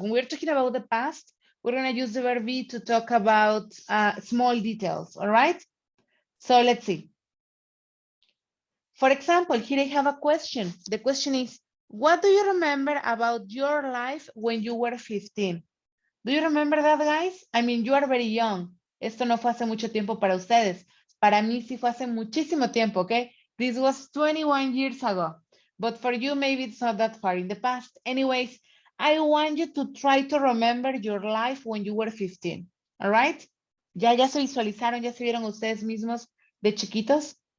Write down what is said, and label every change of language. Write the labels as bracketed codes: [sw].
[en] When we're talking about the past, we're going to use the verb be to talk about small details. All right. So let's see. For example, here I have a question. The question is, what do you remember about your life when you were 15? Do you remember that, guys? I mean, you are very young. [es] Esto no fue hace mucho tiempo para ustedes. Para mí sí fue hace muchísimo tiempo, okay? [en] This was 21 years ago. But for you, maybe it's not that far in the past. Anyways, I want you to try to remember your life when you were 15. All right? [es] ¿Ya se visualizaron, ya se vieron ustedes mismos de chiquitos?